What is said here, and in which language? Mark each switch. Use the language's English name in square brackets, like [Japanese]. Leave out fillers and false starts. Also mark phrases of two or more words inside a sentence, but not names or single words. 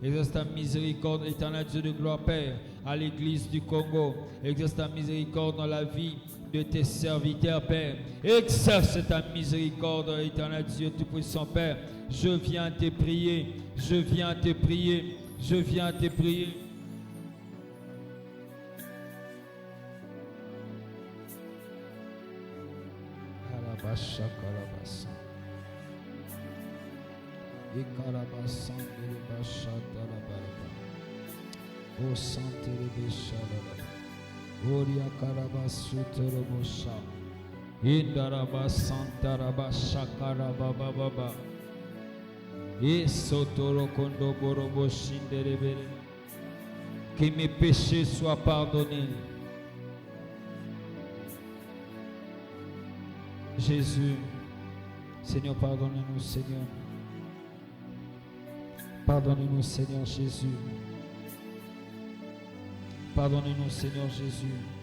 [French] Exerce ta miséricorde, éternel Dieu de gloire, Père, à l'église du Congo. Exerce ta miséricorde dans la vie de tes serviteurs, Père. Exerce ta miséricorde, éternel Dieu Tout-Puissant, Père. Je viens te prier, je viens te prier, je viens te prier. Alabasha Kalabasa. Ikarabasan de Basha Talabaraba. O Sante de Beshalaba. Oria Karabasuterobosha. Indarabasantarabasha Karabababa. Et Sotoro Kondo Borobo Shinderebere. Que mes péchés soient pardonnés. Jésus, Seigneur, pardonnez-nous, Seigneur. Pardonnez-nous, Seigneur Jésus. Pardonnez-nous, Seigneur Jésus.